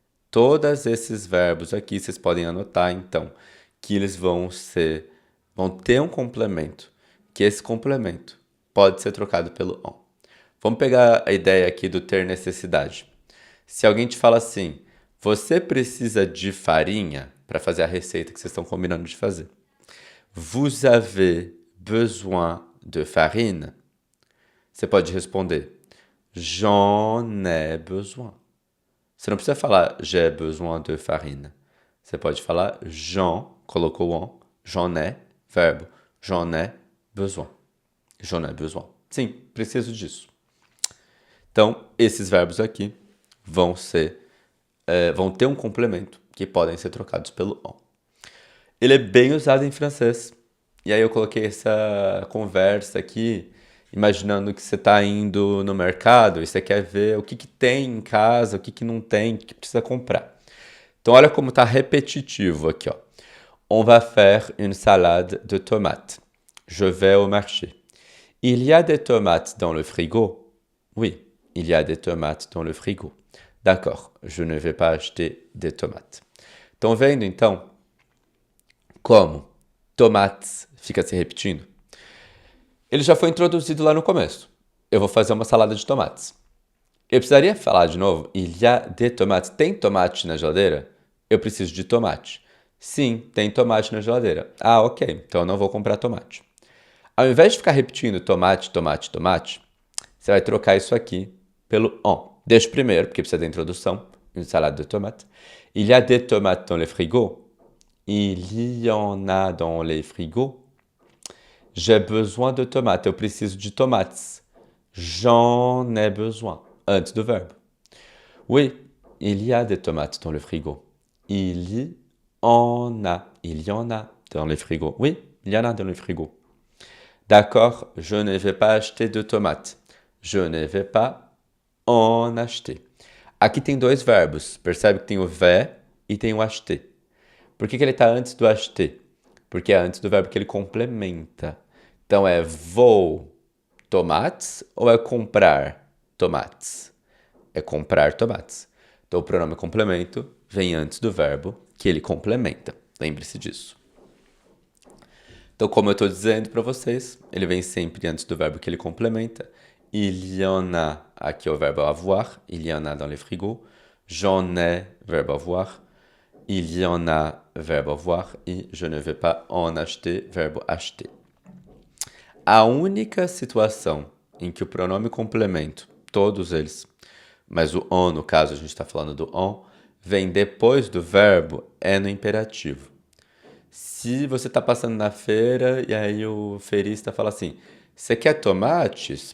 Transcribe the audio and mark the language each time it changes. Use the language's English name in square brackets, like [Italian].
[Portuguese] Todos esses verbos aqui vocês podem anotar, então, que eles vão ter um complemento, que esse complemento pode ser trocado pelo en. Vamos pegar a ideia aqui do ter necessidade. Se alguém te fala assim, você precisa de farinha para fazer a receita que vocês estão combinando de fazer. [French] Vous avez besoin de farine? [Portuguese] Você pode responder, [French] j'en ai besoin. [Portuguese] Você não precisa falar [French] j'ai besoin de farine. [Portuguese] Você pode falar j'en, colocou en, j'en ai, verbo, [French] j'en ai besoin. J'en ai besoin. [Portuguese] Sim, preciso disso. Então, esses verbos aqui vão ter um complemento que podem ser trocados pelo en. Ele é bem usado em francês. E aí eu coloquei essa conversa aqui, imaginando que você está indo no mercado e você quer ver o que tem em casa, o que não tem, o que precisa comprar. Então olha como está repetitivo aqui, ó. [French] On va faire une salade de tomates. Je vais au marché. Il y a des tomates dans le frigo? Oui, il y a des tomates dans le frigo. D'accord, je ne vais pas acheter des tomates. [Portuguese] Estão vendo, então, como tomates fica se repetindo? Ele já foi introduzido lá no começo. Eu vou fazer uma salada de tomates. Eu precisaria falar de novo, [French] il y a des tomates. [Portuguese] Tem tomate na geladeira? Eu preciso de tomate. Sim, tem tomate na geladeira. Ah, ok, então eu não vou comprar tomate. Ao invés de ficar repetindo tomate, tomate, tomate, você vai trocar isso aqui pelo en. Deixa primeiro, porque precisa da introdução. [French] Une salade de tomates. Il y a des tomates dans le frigo. Il y en a dans les frigos. J'ai besoin de tomates. [Portuguese] Eu preciso de tomates. [French] J'en ai besoin. [Portuguese] Antes do verbo. [French] Oui, il y a des tomates dans le frigo. Il y en a. Il y en a dans le frigo. Oui, il y en a dans le frigo. D'accord, je ne vais pas acheter de tomates. Je ne vais pas en acheter. [Portuguese] Aqui tem dois verbos. Percebe que tem o vais e tem o acheter. Por que ele está antes do acheter? Porque é antes do verbo que ele complementa. Então é vou tomates ou é comprar tomates? É comprar tomates. Então o pronome complemento vem antes do verbo que ele complementa. Lembre-se disso. Então, como eu estou dizendo para vocês, ele vem sempre antes do verbo que ele complementa. [French] Il y en a, [Portuguese] aqui é o verbo [French] avoir. Il y en a dans les frigos. J'en ai, verbo avoir. Il y en a, verbo avoir, e je ne vais pas en acheter, verbo acheter. [Portuguese] A única situação em que o pronome complemento, todos eles, mas o on, no caso, a gente está falando do on, vem depois do verbo, é no imperativo. Se você está passando na feira e aí o feirista fala assim, você quer tomates?